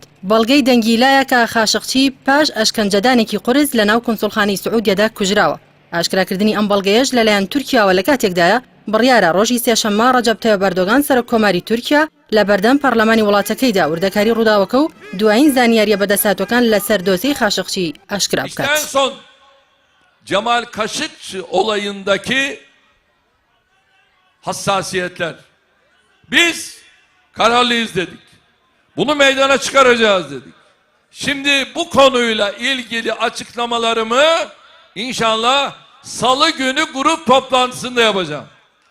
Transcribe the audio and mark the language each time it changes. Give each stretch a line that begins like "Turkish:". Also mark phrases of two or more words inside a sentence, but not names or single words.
Central Kurdish: بەڵگەی دەنگیلایە کە خاشقچی پاش ئەشکەنجەدانێکی قورس لە ناو کونسوڵخانەی سعودیادا کوژراوە. ئاشکراکردنی ئەم بەڵگەیەش لەلایەن تورکیاوە لە کاتێکدایە بڕیارە ڕۆژی سێشەممە ڕەجەب تایب ئەردۆغان سەرۆک کۆماری تورکیا لە بەردەم پەرلەمانی وڵاتەکەیدا وردەکاری ڕووداوەکە و دوایین زانیاریە بەدەساتوەکان لەسەر dosyeyi خاشقچی ئاشکرا بکات.
Turkish: Cemal Kaşıkçı olayındaki hassasiyetler. Biz kararlıyız dedik. Bunu meydana çıkaracağız dedik. Şimdi bu konuyla ilgili açıklamalarımı inşallah Salı günü grup toplantısında yapacağım.